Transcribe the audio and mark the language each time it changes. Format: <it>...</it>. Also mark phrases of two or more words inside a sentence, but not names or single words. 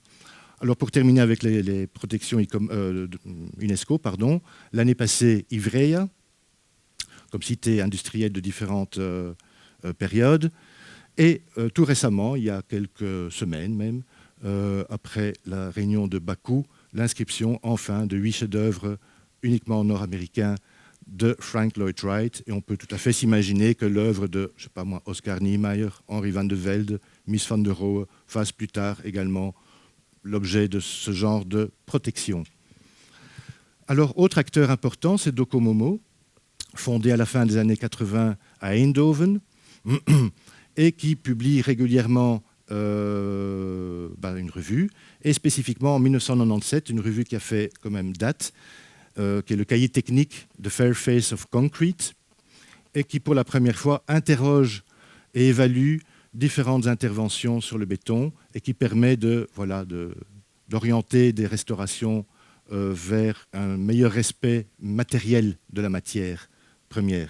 <fr>Alors pour terminer avec les protections UNESCO, l'année passée, Ivrea, comme cité industrielle de différentes périodes, et tout récemment, il y a quelques semaines même, après la réunion de Bakou, l'inscription enfin de 8 chefs-d'œuvre uniquement nord-américains de Frank Lloyd Wright. Et on peut tout à fait s'imaginer que l'œuvre de, je sais pas moi, Oscar Niemeyer, Henri van de Velde, Mies van der Rohe fasse plus tard également l'objet de ce genre de protection. Alors, autre acteur important, c'est Docomomo, fondé à la fin des années 80 à Eindhoven, et qui publie régulièrement une revue, et spécifiquement en 1997, une revue qui a fait quand même date, qui est le cahier technique de Fairface of Concrete, et qui pour la première fois interroge et évalue différentes interventions sur le béton, et qui permet d'orienter des restaurations vers un meilleur respect matériel de la matière première.</fr>